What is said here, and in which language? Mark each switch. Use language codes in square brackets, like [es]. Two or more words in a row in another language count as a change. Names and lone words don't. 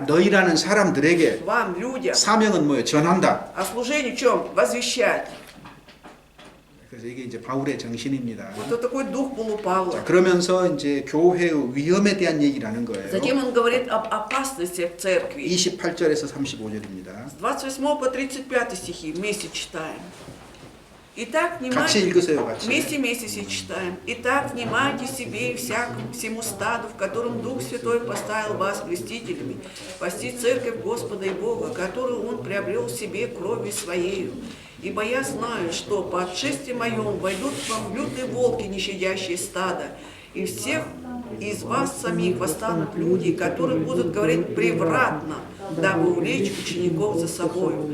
[ko] 너희라는 사람들에게 [ru] Вам, людям. [ko] 사명은 뭐예요? 전한다. [ru] А служение в чем? Возвещать. [ko] 그래서 이게 이제 바울의 정신입니다. [ru] Вот это такой дух полупавла. [ko] 자, 그러면서 이제 교회의 위험에 대한 얘기를 하는 거예요. [ru] Затем он говорит об опасностях церкви. [ko] 28절에서 35절입니다. [ru] С 28 по 35 стихи вместе читаем. Итак, [ko] 같이 [ru] внимайте, [ko] 읽으세요, 같이. [ru] вместе все читаем. Итак, внимайте себе и всему стаду, в котором Дух Святой поставил вас блюстителями, пасти церковь Господа и Бога, которую Он приобрел себе кровью Своею. Ибо я знаю, что по отшествии моем войдут к вам лютые волки, не щадящие стада, и всех из вас самих восстанут люди, которые будут говорить превратно, дабы увлечь учеников за собою.